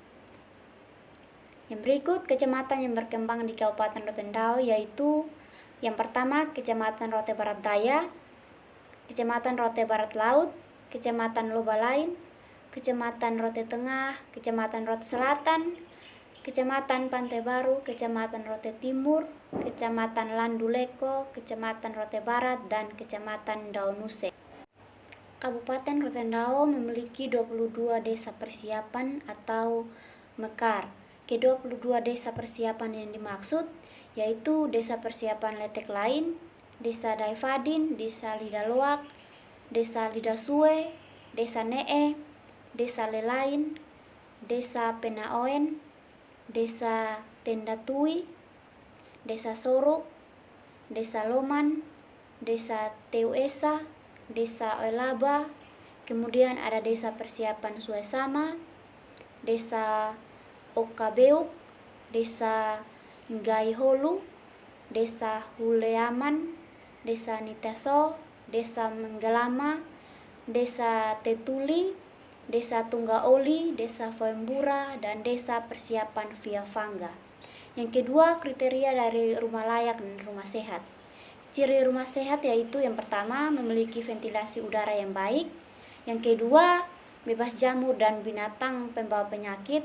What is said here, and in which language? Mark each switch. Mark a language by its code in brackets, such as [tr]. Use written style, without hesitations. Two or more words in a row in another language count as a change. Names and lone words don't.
[id] Yang berikut kecamatan yang berkembang di Kabupaten Rotendao yaitu yang pertama Kecamatan Rote Barat Daya, Kecamatan Rote Barat Laut, Kecamatan Lobalain, Kecamatan Rote Tengah, Kecamatan Rote Selatan, Kecamatan Pantai Baru, Kecamatan Rote Timur, Kecamatan Landuleko, Kecamatan Rote Barat, dan Kecamatan Daunuse. Kabupaten Rotendao memiliki 22 desa persiapan atau mekar. Ke-22 desa persiapan yang dimaksud yaitu Desa Persiapan Letek Lain, Desa Daifadin, Desa Lidaloak, Desa Lidasue, Desa Nee, Desa Lelain, Desa Penaoen, Desa Tendatui, Desa Sorok, Desa Loman, Desa Teuesa, Desa Oelaba, kemudian ada Desa Persiapan Suesama, Desa Okabeuk, Desa Gaiholu, Desa Huleaman, Desa Niteso, Desa Menggelama, Desa Tetuli, Desa Tunggaoli, Desa Foembura, dan Desa Persiapan Via Fangga. Yang kedua, kriteria dari rumah layak dan rumah sehat. Ciri rumah sehat yaitu yang pertama, memiliki ventilasi udara yang baik. Yang kedua, bebas jamur dan binatang pembawa penyakit.